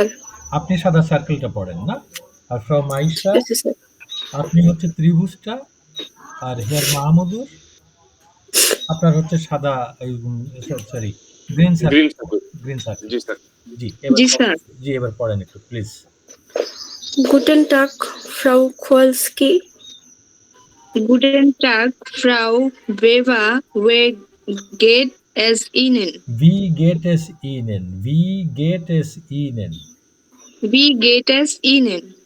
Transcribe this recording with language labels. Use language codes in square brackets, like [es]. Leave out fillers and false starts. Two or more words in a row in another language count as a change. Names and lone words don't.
[bn] আপনি সাদা সার্কেলটা পড়েন না? আর ফ্রাউ মাইশা, জি স্যার। আপনি হচ্ছে ত্রিভুজটা, আর হেয়ার মাহমুদুর আপনার হচ্ছে সাদা, সরি, [en] green circle. green circle. [bn] জি স্যার। জি জি স্যার জি, এবার পড়েন একটু প্লিজ। [de] Guten Tag, Frau Kowalski. Guten Tag, Frau Weber. Geht es Ihnen? Wie geht es Ihnen? Wie geht es Ihnen? Wie geht es Ihnen?